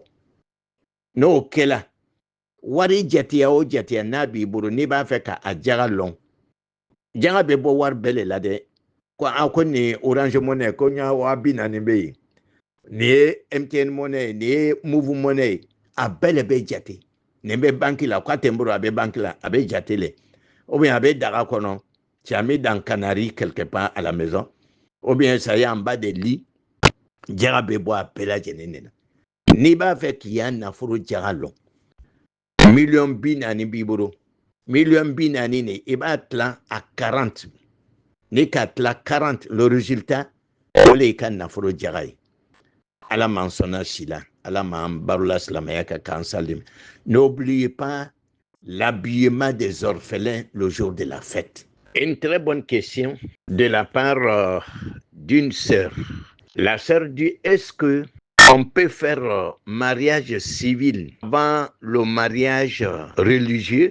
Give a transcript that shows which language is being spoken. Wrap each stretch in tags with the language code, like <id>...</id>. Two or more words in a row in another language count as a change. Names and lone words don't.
<bm>N'o kɛla, wari jateya o jateya n'a b'i bolo n'i b'a fɛ ka a jaga lɔn. Jaga bɛ bɔ wari bɛɛ le la dɛ. Ko ni Orange Money ko n y'a 240 bɛ yen. Ni ye MTN Money, ni ye Move Money, a bɛɛ le bɛ jate. Nin bɛ banque la, k'a tɛ n bolo a bɛ banque la, a bɛ jate le.</bm> <fr>Ou bien</fr> <bm>a bɛ daga kɔnɔ,</bm> <fr>tu as mis dans Canaries quelque part à la maison. Ou bien ça y est en bas des lits,</fr> <bm>jaga bɛ bɔ a bɛɛ lajɛlen de la. N'i b'a fɛ k'i y'a nafolo jaga lɔn, 140 000 b'i bolo, 140 000 i b'a tilan à 40. N'i ka tilan 40,</bm> <fr>le résultat,</fr> <bm>o le i ka nafolo jaga ye. Ala m'an sɔnna si la, Ala m'an barola silamɛya ka k'an salim.</bm> <fr>N'oubliez pas l'habillement des orphelins le jour de la fête. Une très bonne question de la part d'une sœur. La sœur dit, est-ce que on peut faire mariage civil avant le mariage religieux?</fr>